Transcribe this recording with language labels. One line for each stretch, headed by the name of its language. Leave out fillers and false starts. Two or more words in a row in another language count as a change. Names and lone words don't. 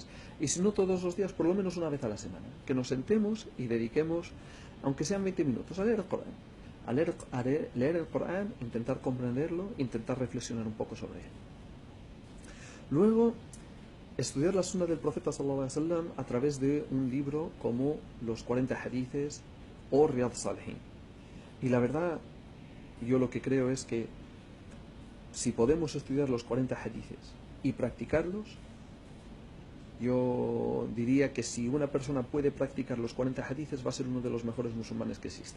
Spanish: Y si no todos los días, por lo menos una vez a la semana. Que nos sentemos y dediquemos, aunque sean 20 minutos, a leer el Corán. Leer el Corán, intentar comprenderlo, intentar reflexionar un poco sobre él. Luego, estudiar la sunna del profeta
Arabic: صلى الله عليه وسلم
Spanish: a través de un libro como los 40 hadices o Riyad Salihin. Y la verdad, yo lo que creo es que si podemos estudiar los 40 hadices y practicarlos, yo diría que si una persona puede practicar los 40 hadices va a ser uno de los mejores musulmanes que existen.